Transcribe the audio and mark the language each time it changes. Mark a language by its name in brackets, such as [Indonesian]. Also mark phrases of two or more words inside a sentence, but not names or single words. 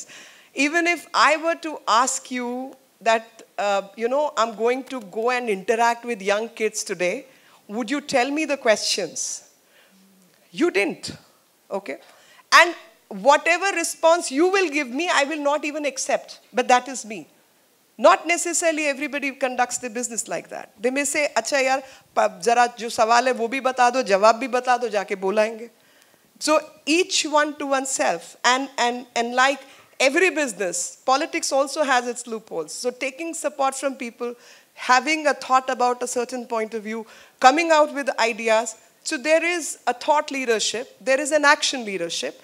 [English] Even if I were to ask you that, I'm going to go and interact with young kids today, would you tell me the questions? You didn't, okay? And whatever response you will give me, I will not even accept. But that is me. Not necessarily everybody conducts the business like that. They may say, [Hindi] "अच्छा यार, ज़रा जो सवाल है वो भी बता दो, जवाब भी बता दो, जाके बोलेंगे." [English] So each one to oneself. And like every business, politics also has its loopholes. So taking support from people, having a thought about a certain point of view, coming out with ideas. So there is a thought leadership, there is an action leadership.